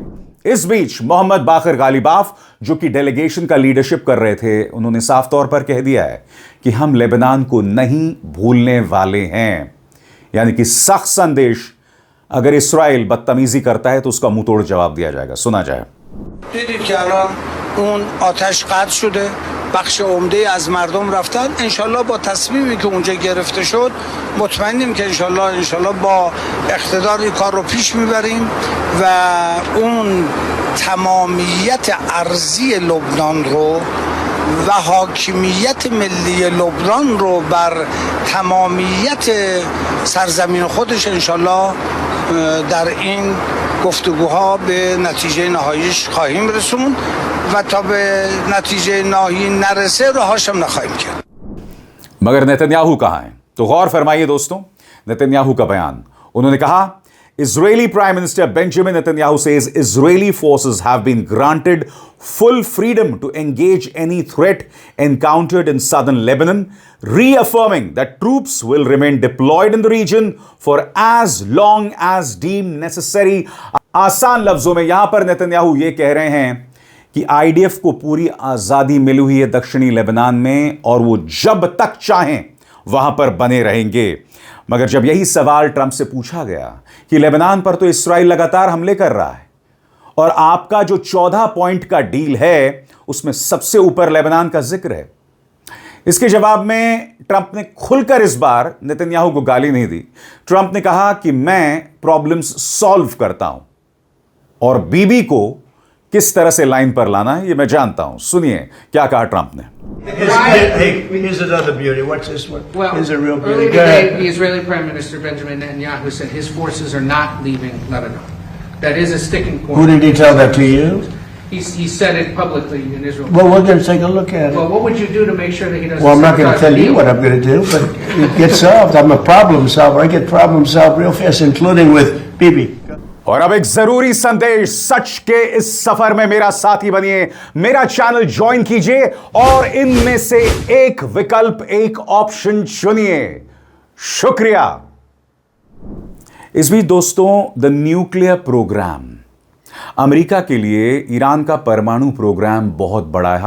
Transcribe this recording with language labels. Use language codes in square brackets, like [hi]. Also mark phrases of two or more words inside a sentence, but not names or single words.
[hi] इस बीच मोहम्मद बाकर गालिबाफ, जो कि डेलीगेशन का लीडरशिप कर रहे थे, उन्होंने साफ तौर पर कह दिया है कि हम लेबनान को नहीं भूलने वाले हैं। यानी कि सख्त संदेश, अगर इस्राएल बदतमीजी करता है तो उसका मुंह तोड़ जवाब दिया जाएगा। सुना जाए। [fa] دیدید که الان اون آتش قطع شده، بخش عمده از مردم رفتن. انشالله با تصمیمی که اونجا گرفته شد مطمئنیم که انشالله با اقتدار این کار رو پیش میبریم و اون تمامیت ارضی لبنان رو و حاکمیت ملی لبنان رو بر تمامیت سرزمین خودش انشالله در این گفتگوها به نتیجه نهاییش خواهیم رسوند و تا به نتیجه نهایی نرسه راهاش هم نخواهیم کرد. [hi] मगर नेतन्याहू कहां है? तो गौर फरमाइए दोस्तों, नेतन्याहू का बयान. उन्होंने कहा, [en] Israeli Prime Minister Benjamin Netanyahu says Israeli forces have been granted full freedom to engage any threat encountered in southern Lebanon, reaffirming that troops will remain deployed in the region for as long as deemed necessary. [hi] आसान लफ्जों में यहां पर नेतन्याहू ये कह रहे हैं कि आईडीएफ को पूरी आजादी मिली हुई है दक्षिणी लेबनान में और वो जब तक चाहें वहां पर बने रहेंगे. मगर जब यही सवाल ट्रंप से पूछा गया कि लेबनान पर तो इस्राइल लगातार हमले कर रहा है और आपका जो 14 पॉइंट का डील है उसमें सबसे ऊपर लेबनान का जिक्र है, इसके जवाब में ट्रंप ने खुलकर इस बार नेतन्याहू को गाली नहीं दी. ट्रंप ने कहा कि मैं [en] problems solve [hi] करता हूं और बीबी को किस तरह से लाइन पर लाना है ये मैं जानता हूं. सुनिए क्या कहा ट्रंप ने. [en] Here's another beauty. Watch this one. Well, here's a real beauty. earlier today, the Israeli Prime Minister Benjamin Netanyahu said his forces are not leaving Lebanon. That is a sticking point. Who did he tell that to you? He said it publicly in Israel. Well, we're going to take a look at it. Well, what would you do to make sure that he doesn't? Well, I'm not going to tell you what I'm going to do, but it gets solved. I'm a problem solver. I get problems solved real fast, including with Bibi. [hi] और अब एक जरूरी संदेश, सच के इस सफर में मेरा साथी बनिए, मेरा चैनल ज्वाइन कीजिए और इनमें से एक विकल्प, एक ऑप्शन चुनिए. शुक्रिया. इस बीच दोस्तों, [en] the nuclear program, [hi] अमेरिका के लिए ईरान का परमाणु प्रोग्राम बहुत बड़ा है.